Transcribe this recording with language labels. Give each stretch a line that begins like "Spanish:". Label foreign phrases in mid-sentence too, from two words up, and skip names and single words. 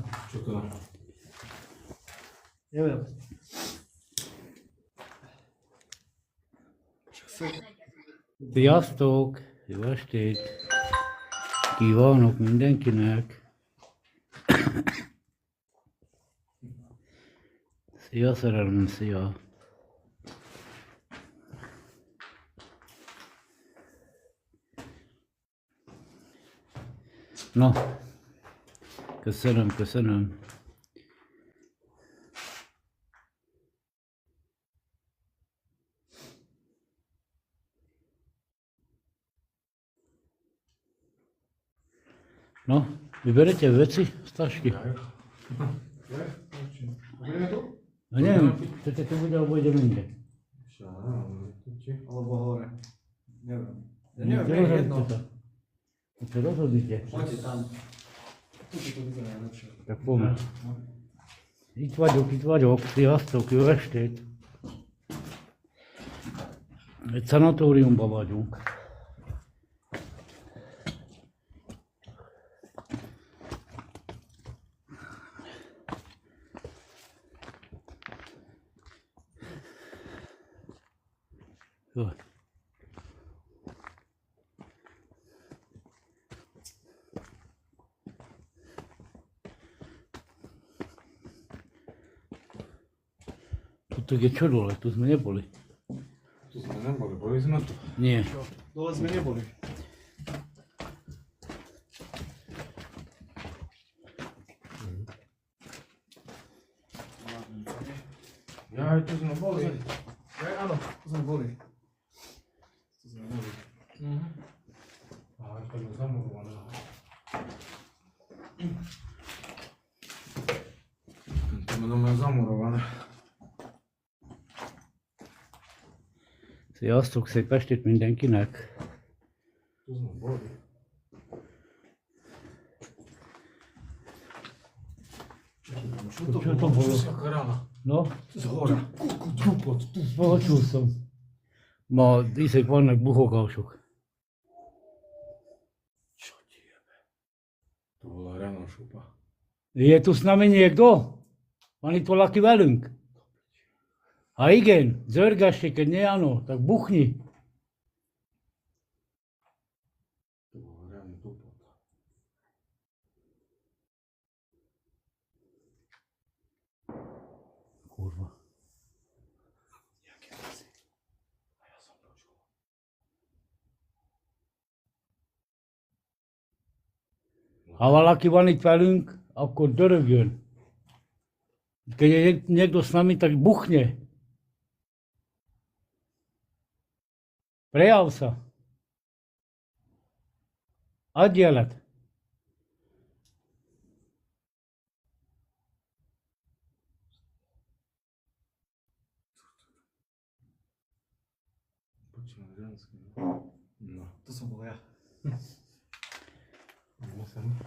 Slovak: Čo to? Neviem.
Hungarian: Sziasztok! Jó estét! Kívánok mindenkinek! Szia szerelmem, szia! Na, köszönöm, köszönöm.
Slovak: No, vyberete veci z tašky. Budeme tu? No neviem, chcete tu bude, alebo ideme inde. Alebo hore. Neviem. Ja Nie, neviem, je jedno. rozhodnite sa. To rozhodnite. Poďte tam. Tuto to vyzerá najlepšie. Tak poďme.
Hungarian: Itt vagyok, sziasztok, jó estét! Egy szanatóriumban vagyunk. Jó.
Slovak: Tu je čo dole, tu sme neboli. Tu sme neboli, boli sme tu. Nie. Dole sme neboli. Ja aj tu sme boli. Ja, áno, tu sme boli. Tu sme boli. Ale to je zamurované. To je zamurované.
Hungarian: Sziasztok, szép estét mindenkinek!
Slovak: Tu sme boli. Čo to bolo? Aká rána. No, Z hora. Trupot, tu. počul som.
Hungarian: Ma íszek vannak buhogások.
Slovak: Čo ti jebe? To bola rána šupa. Je tu s nami niekto?
Hungarian: Van itt valaki velünk? Ha igen, zörgessék,
Slovak: keď nie áno, tak buchni. To bola rána trupot. Kurva. Jaké hlasy. A ja som počul.
Hungarian: Ha valaki van itt velünk, akkor dörögjön.
Slovak: Keď je niekto s nami, tak buchne. Prejav sa.
Hungarian: Adj jelet.
Slovak: Počujem ženský. No. To som bol ja. Ideme sem.